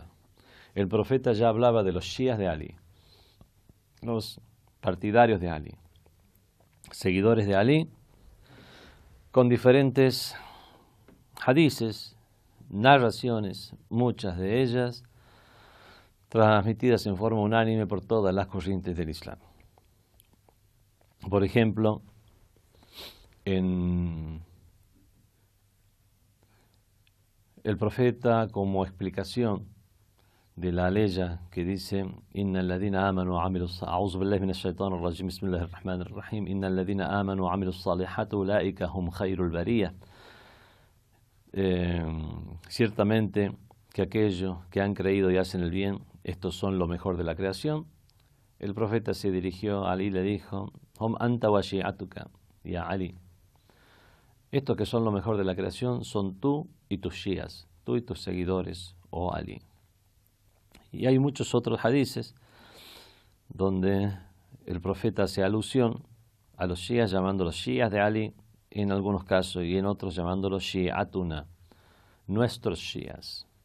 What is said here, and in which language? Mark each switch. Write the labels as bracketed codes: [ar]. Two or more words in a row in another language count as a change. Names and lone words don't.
[es] El profeta ya hablaba de los shías de Ali, los partidarios de Ali, seguidores de Ali, con diferentes hadices, narraciones, muchas de ellas transmitidas en forma unánime por todas las corrientes del Islam. Por ejemplo, en el profeta, como explicación de la aleya que dice [ar] إن الذين آمنوا وعملوا أعوذ بالله من الشيطان الرجيم بسم الله الرحمن الرحيم إن الذين آمنوا وعملوا الصالحات أولئك هم خير البرية. [es] Ciertamente que aquellos que han creído y hacen el bien, estos son lo mejor de la creación. El profeta se dirigió a Ali y le dijo [ar] هم أنت وشيعتك يا علي. [es] Estos que son lo mejor de la creación son tú y tus shías, tú y tus seguidores, oh Ali. Y hay muchos otros hadices donde el profeta hace alusión a los shías llamándolos shías de Ali en algunos casos y en otros llamándolos shi'atuna, nuestros shías.